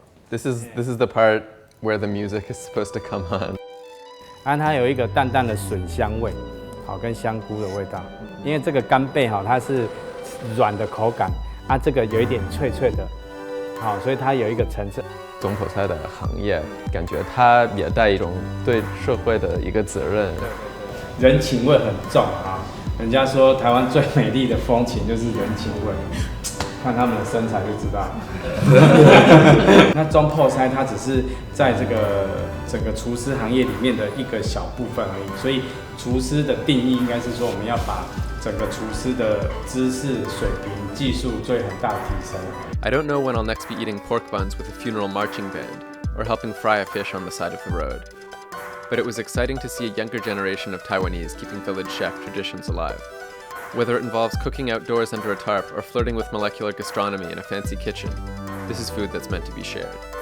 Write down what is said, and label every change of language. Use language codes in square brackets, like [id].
[en] This is the part where the music is supposed to come on. [zh] 它有一个淡淡的笋香味，好，跟香菇的味道。因为这个干贝哈，它是软的口感，这个有一点脆脆的，好，所以它有一个层次。总泡菜的行业，感觉它也带一种对社会的一个责任，人情味很重啊。人家说台湾最美丽的风情就是人情味。看他们的身材就知道。那中泡菜它只是在这个整个厨师行业里面的一个小部分而已，所以厨师的定义应该是说，我们要把整个厨师的知识水平、技术做很大的提升。 [en] I don't know when I'll next be eating pork buns with a funeral marching band, or helping fry a fish on the side of the road. But it was exciting to see a younger generation of Taiwanese keeping village chef traditions alive. Whether it involves cooking outdoors under a tarp or flirting with molecular gastronomy in a fancy kitchen, this is food that's meant to be shared.